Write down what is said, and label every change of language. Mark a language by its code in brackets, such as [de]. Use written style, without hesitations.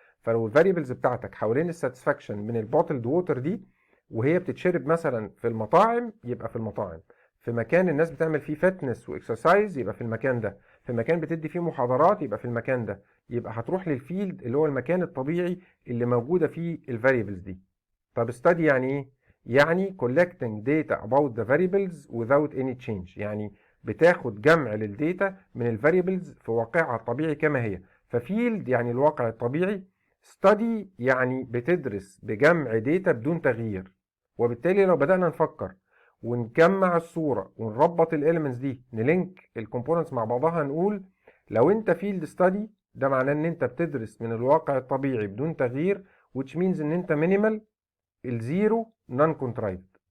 [ar] فلو الفاريبلز بتاعتك حوالين الساتسفاكشن من البوتلد ووتر دي، وهي بتتشرب مثلا في المطاعم، يبقى في المطاعم. في مكان الناس بتعمل فيه فتنس واكسرسايز يبقى في المكان ده. في مكان بتدي فيه محاضرات يبقى في المكان ده. يبقى هتروح للفيلد اللي هو المكان الطبيعي اللي موجوده فيه الفاريبلز دي. [en] طب study [ar] يعني ايه؟ يعني [en] collecting data about the variables without any change. [ar] يعني بتاخد جمع للديتا من الفاريبلز في واقعها الطبيعي كما هي. ففيلد يعني الواقع الطبيعي، study يعني بتدرس بجمع ديتا بدون تغيير. وبالتالي لو بدأنا نفكر ونجمع الصورة ونربط الاليمنتس دي، نلينك الكومبوننتس مع بعضها، نقول لو انت فيلد ستادي ده معناه ان انت بتدرس من الواقع الطبيعي بدون تغيير، [en] which means [ar] ان انت مينيمال الزيرو نون كونترايفد.